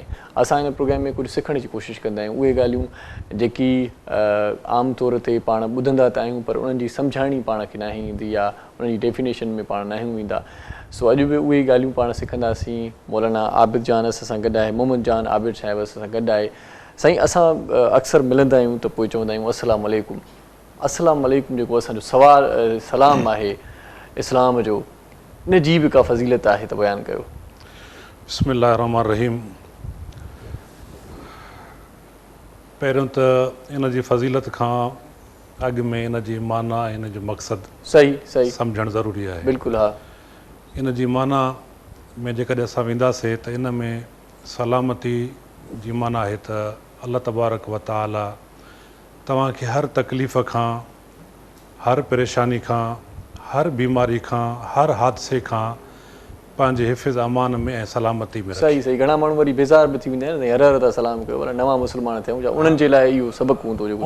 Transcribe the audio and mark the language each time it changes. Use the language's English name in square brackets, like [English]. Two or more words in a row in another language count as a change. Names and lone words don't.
[Sindhi] असां हिन प्रोग्राम में कुझु सिखण जी कोशिशि कंदा आहियूं उहे ॻाल्हियूं जेकी आम तौर ते पाण ॿुधंदा त आहियूं पर उन्हनि जी सम्झाणी पाण खे न ईंदी या उन्हनि जी डेफिनेशन में पाण न ईंदा। सो अॼु बि उहे ॻाल्हियूं पाण सिखंदासीं। मौलाना आबिद जान असां सां गॾु आहे, मोहम्मद जान आबिद साहिबु असां सां गॾु आहे। साईं असां अक्सर मिलंदा आहियूं त पोइ चवंदा आहियूं [Arabic] السلام عليكم. السلام عليكم [Sindhi] जेको असांजो सलाम आहे इस्लाम जो, इन जी बि का फ़ज़ीलत आहे त बयानु कयो। [Arabic] بسم الله الرحمن الرحيم. [Sindhi] पहिरियों त इन जी फ़ज़ीलत खां अॻु में इन जी माना इन जो मक़सदु सही सही सम्झणु ज़रूरी आहे। बिल्कुलु हा। इन जी माना में जेकॾहिं असां वेंदासीं त इन में सलामती जी माना आहे त [Arabic] الله تبارك و تعالى [Sindhi] तव्हांखे हर तकलीफ़ खां, हर परेशानी खां, हर बीमारी खां, हर हादसे खां पंहिंजे हिफ़्ज़ अमान में ऐं सलामती में। सही सही। घणा माण्हू वरी बेज़ार बि थी वेंदा आहिनि हर हर था सलाम कयो, पर नवां मुस्लमान थियूं छा उन्हनि जे लाइ इहो सबक़ु हूंदो जेको